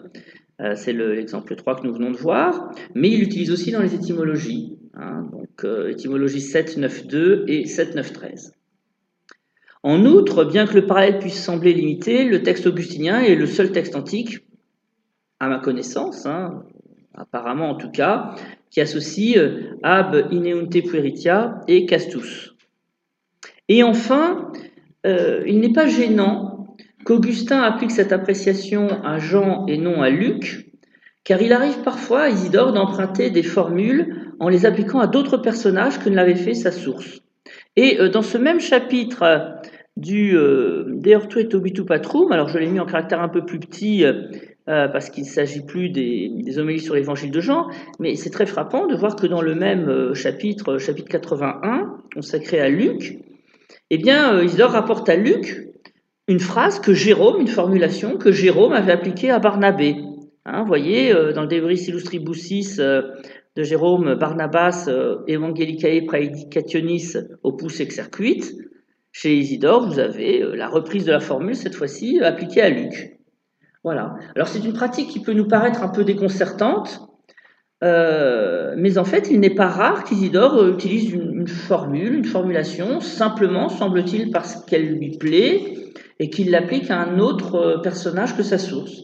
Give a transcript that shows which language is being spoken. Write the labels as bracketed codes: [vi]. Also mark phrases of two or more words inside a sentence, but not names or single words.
[fr] C'est l'exemple 3 que nous venons de voir. Mais il l'utilise aussi dans les étymologies. Donc étymologie 7.9.2 et 7.9.13. En outre, bien que le parallèle puisse sembler limité, le texte augustinien est le seul texte antique, à ma connaissance, apparemment en tout cas, qui associe [la] ab ineunte pueritia et castus. [fr] Et enfin, il n'est pas gênant qu'Augustin applique cette appréciation à Jean et non à Luc, car il arrive parfois à Isidore d'emprunter des formules en les appliquant à d'autres personnages que ne l'avait fait sa source. Et dans ce même chapitre du Deortu et Obitu Patrum, alors je l'ai mis en caractère un peu plus petit parce qu'il ne s'agit plus des homélies sur l'évangile de Jean, mais c'est très frappant de voir que dans le même chapitre 81, consacré à Luc, Isidore rapporte à Luc une phrase que Jérôme, une formulation que Jérôme avait appliquée à Barnabé. Vous voyez, dans le De Verbis Illustribusis de Jérôme, Barnabas, [la] Evangelicae Praedicationis Opus Exercuit, [fr] chez Isidore, vous avez la reprise de la formule, cette fois-ci, appliquée à Luc. Voilà. Alors c'est une pratique qui peut nous paraître un peu déconcertante, mais en fait, il n'est pas rare qu'Isidore utilise une formule, une formulation, simplement, semble-t-il, parce qu'elle lui plaît, et qu'il l'applique à un autre personnage que sa source.